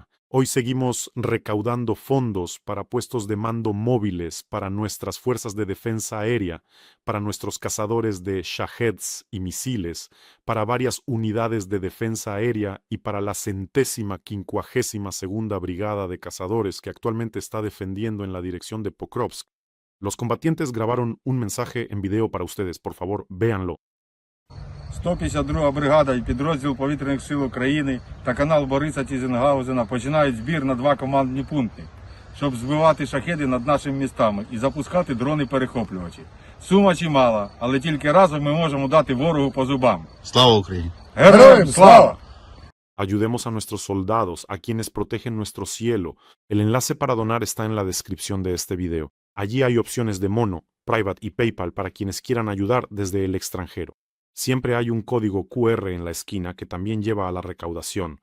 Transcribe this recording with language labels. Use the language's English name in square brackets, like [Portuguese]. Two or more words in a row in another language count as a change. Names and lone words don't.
[Spanish] Hoy seguimos recaudando fondos para puestos de mando móviles para nuestras fuerzas de defensa aérea, para nuestros cazadores de Shaheds y misiles, para varias unidades de defensa aérea y para la 152ª Brigada de Cazadores que actualmente está defendiendo en la dirección de Pokrovsk. Los combatientes grabaron un mensaje en video para ustedes, por favor, véanlo. [Ukrainian] 152 бригада і підрозділ повітряних сил України та канал Бориса Тізенгаузена починають збір на 2 командні пункти, щоб збивати шахеди над нашими містами і запускати дрони-перехоплювачі. Сума чимала, але тільки разом ми можемо дати ворогу по зубам. Слава Україні! Героям слава! [Spanish] Ayudemos a nuestros soldados, a quienes protegen nuestro cielo. El enlace para donar está en la descripción de este video. Allí hay opciones de Mono, Private y PayPal para quienes quieran ayudar desde el extranjero. Siempre hay un código QR en la esquina que también lleva a la recaudación.